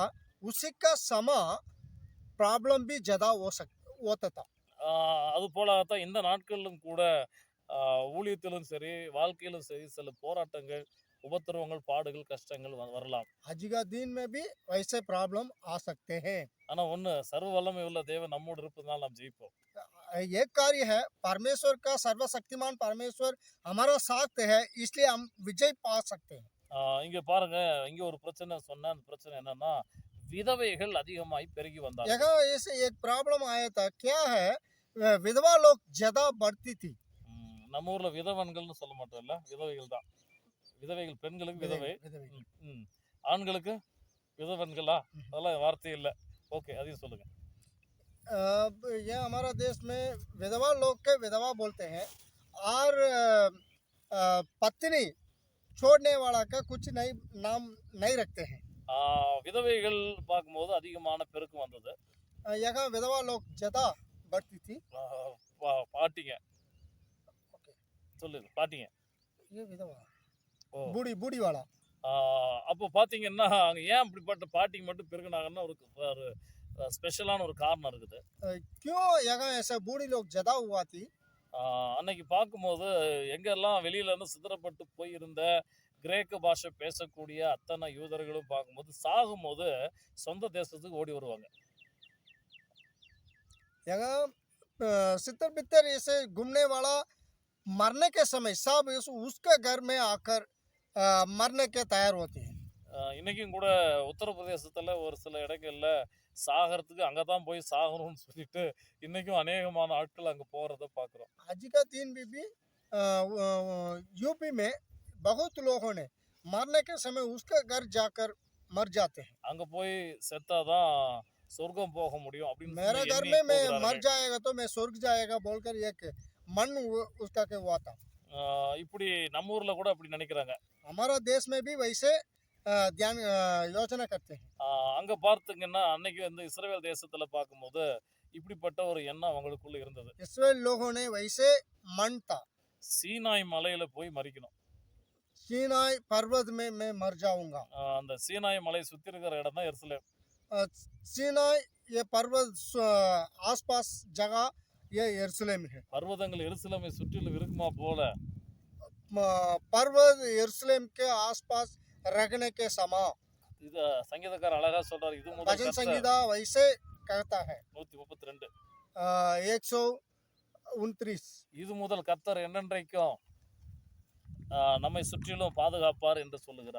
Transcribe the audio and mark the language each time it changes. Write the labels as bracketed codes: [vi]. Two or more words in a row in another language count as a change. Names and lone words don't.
[hi] उसी का समय प्रॉब्लम भी ज़्यादा होता था। [ta] அது போல தான் இந்த நாட்களிலும் கூட ஊழியத்திலும் சரி, வாழ்க்கையிலும் சரி சில போராட்டங்கள், உபத்திரவங்கள், பாடுகள், கஷ்டங்கள் வரலாம். [hi] आज का दिन में भी वैसे प्रॉब्लम आ सकते हैं। [ta] ஆனா ஒண்ணு, சர்வ வல்லமை உள்ள தேவன் நம்மோடு இருப்பதனால நாம் ஜெயிப்போம். [hi] एक कार्य है, परमेश्वर का सर्वशक्तिमान परमेश्वर हमारा साथ है, इसलिए हम विजय पा सकते हैं। [ta] இங்க பாருங்க, இங்க ஒரு பிரச்சனை சொன்னா, அந்த பிரச்சனை என்னன்னா விதவைகள் அதிகமாய் பெருகி வந்தாங்க. [hi] यहाँ ऐसे एक प्रॉब्लम आया था, क्या है, विधवा लोग ज्यादा बढ़ती थी। [ta] நம்ம ஊர்ல விதவன்கள்னு சொல்ல மாட்டோம்ல, விதவைகள் தான். விதவைகள் பெண்களுக்கு விதவை, ஆண்களுக்கு விதவன்களா? அதெல்லாம் வார்த்தை இல்லை. ஓகே, அதையும் சொல்லுங்க. [hi] ये हमारा देश में विधवा लोग के विधवा बोलते हैं और पत्नी छोड़ने वाला का कुछ नहीं नाम नहीं रखते हैं। [ta] விதவைகள் பார்க்கும்போது அதிகமான பெருக்கு வந்தது. [hi] यहाँ विधवा लोग ज्यादा बढ़ती थी। [ta] பாட்டிங்க சொல்லுங்க, பாட்டிங்க. [hi] ये विधवा बूढ़ी बूढ़ी वाला। [ta] அப்போ பார்த்தீங்கன்னா அங்கே ஏன் அப்படிப்பட்ட பாட்டிங்க மட்டும் பெருகினாங்கன்னா ஒரு ஸ்பெஷலான ஒரு காரணம் இருக்குது. [hi] क्यों यहाँ ऐसा बूढ़ी लोग ज्यादा हुआ थी? [ta] அன்னைக்கு பார்க்கும்போது எங்கெல்லாம் வெளியில இருந்து சிதறப்பட்டு போயிருந்த கிரேக்க பாஷை பேசக்கூடிய அத்தனை யூதர்களும் பார்க்கும்போது சாகும்போது சொந்த தேசத்துக்கு ஓடி வருவாங்க. [hi] यहाँ सितर बितर ऐसे घूमने वाला मरने के समय सब उसके घर में आकर मरने के तैयार होते हैं। [ta] இன்னைக்கும் கூட உத்தரப்பிரதேசத்துல ஒரு சில இடங்கள்ல சாகிறதுக்கு அங்கதான் போய் சாகணும்னு சொல்லிட்டு இன்னைக்கும் அநேகமான ஆட்கள் அங்க போறத பாக்குறோம். [hi] आज का दिन भी यूपी में बहुत लोगों ने मरने के समय उसका घर जाकर मर जाते हैं। [ta] அங்க போய் செத்தாதான் சொர்க்கம் போக முடியும் அப்படின்னு [hi] मेरा घर में मैं मर जाएगा तो मैं स्वर्ग जाएगा बोलकर एक मन उसका के हुआ था। [ta] இப்படி நம்ம ஊர்ல கூட அப்படி நினைக்கிறாங்க. [hi] हमारा देश में भी वैसे ध्यान योजना करते हैं। [ta] அங்க பார்த்தீங்கன்னா அன்னைக்கு வந்து இஸ்ரவேல் தேசத்துல பார்க்கும்போது இப்படிப்பட்ட ஒரு எண்ணம் அவங்களுக்குள்ள இருந்தது. [hi] இஸ்ரவேல் लोगों ने वैसे मन था, [ta] சீனாய் மலையில போய் மரிக்கணும். [hi] सीनाई पर्वत में मैं मर जाऊंगा। [ta] அந்த சீனாய் மலை சுத்தி இருக்கிற இடம் தான் எருசலேம். [hi] सीनाई ये पर्वत आसपास जगह ये यरूशलेम है। [ta] பர்வதங்கள் எருசலேமை சுற்றிலும் இருக்குமா போல [hi] पर्वत यरूशलेम के आसपास रखने के समा। [ta] இது சங்கீதக்காரர் அழகா சொல்றாரு. இது முதல் [hi] भजन संगीता वैसे कहता है 132 129 [ta] இது முதல் கர்த்தர் என்னென்றைக்கும் நம்மை சுற்றிலும் பாதுகாப்பார் என்று சொல்லுகிறார்.